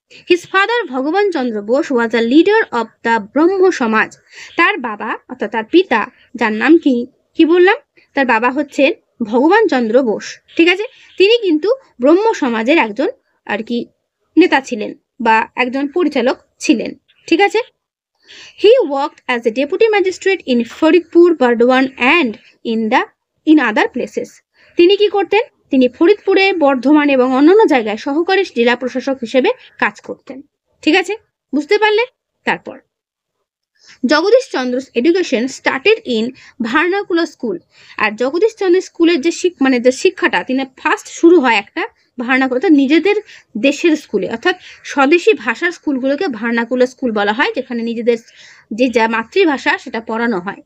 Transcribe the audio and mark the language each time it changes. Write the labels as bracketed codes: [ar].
[en] His father Bhagawan Chandra Bose was a leader of the Brahmo Samaj. [bn] তার বাবা অর্থাৎ তার পিতা, যার নাম কি বললাম, তার বাবা হচ্ছেন ভগবান চন্দ্র বোস। ঠিক আছে, তিনি কিন্তু ব্রহ্ম সমাজের একজন আর কি নেতা ছিলেন বা একজন পরিচালক ছিলেন। [en] ঠিক আছে, he worked as a deputy magistrate in Faridpur, Bardhaman and in other places. [bn] তিনি কি করতেন? তিনি ফরিদপুরে, বর্ধমান এবং অন্যান্য জায়গায় সহকারী জেলা প্রশাসক হিসেবে কাজ করতেন। ঠিক আছে, বুঝতে পারলে? তারপর Jagadish চন্দ্র's [en] Education started in vernacular school. [bn] আর জগদীশ চন্দ্র স্কুলের যে শিক্ষাটা তিনি ফার্স্ট শুরু হয় একটা ভার্নাকুলার, অর্থাৎ নিজেদের দেশের স্কুলে, অর্থাৎ স্বদেশী ভাষার স্কুলগুলোকে ভার্নাকুলার স্কুল বলা হয়, যেখানে নিজেদের যে মাতৃভাষা সেটা পড়ানো হয়।